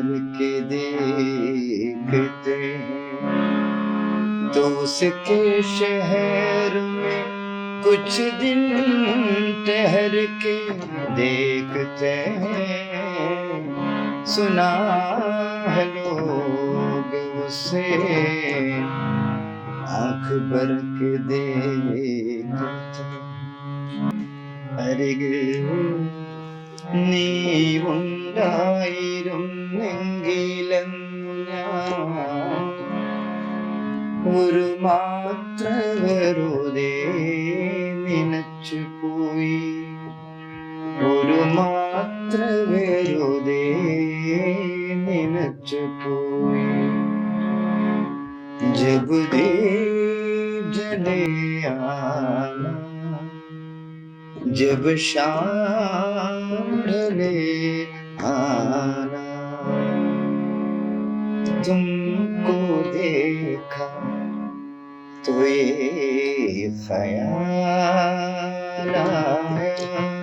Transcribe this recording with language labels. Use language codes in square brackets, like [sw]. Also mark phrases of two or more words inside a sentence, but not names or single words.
[hi] के देखते, तो उसके शहर में कुछ दिन ठहर के देखते हैं, सुना है लोग उसे आंख भर के देखते. [ml] അരികിൽ നീ ഉണ്ടായിരുന്നെങ്കിലെന്നു ഞാൻ ഒരു മാത്ര വെറുതെ നനച്ചു പോയി, ഒരു മാത്ര വെറുതെ നനച്ചു പോയി. [hi] जब दीप जले आना, जब शाम ढले आना, तुमको देखा तो ये ख्याल आया,